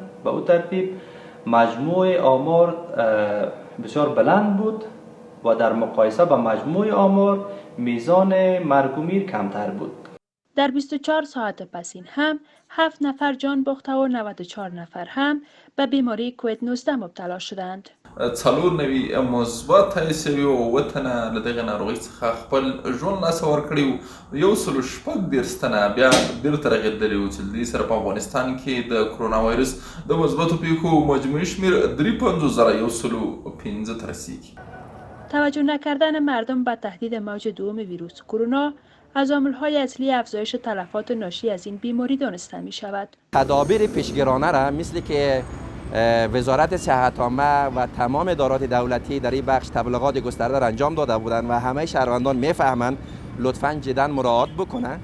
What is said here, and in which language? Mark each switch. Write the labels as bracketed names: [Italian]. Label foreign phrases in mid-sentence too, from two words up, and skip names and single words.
[Persian] به او ترتیب مجموع آمار بسیار بلند بود و در مقایسه با مجموع آمار میزان مرگ و میر کمتر بود. در 24 ساعت پس این هم 7 نفر جان باخته و 94 نفر هم به بیماری کووید 19 مبتلا شدند. [Pashto] څلور نوي مثبت حیثوي او اووه تنه له دغې ناروغۍ څخه خپل ژوند لاسه ورکړی و. 116 تنه بیا بیرته رغېدلي وو چې د دې سره په افغانستان کې د کرونا وایرس د مثبتو پیښو مجموعي شمېر 53,115 ته رسیږي. [Persian] توجه نکردن مردم به تهدید موج دوم ویروس کرونا از عامل‌های اصلی افزایش تلفات ناشی از این بیماری دانسته می‌شود. تدابیر پیشگیرانه را مثل که وزارت صحت عامه و تمام ادارات دولتی در این بخش تبلیغات گسترده را انجام داده بودند و همه شهروندان میفهمند، لطفاً جداً مراعات بکنن.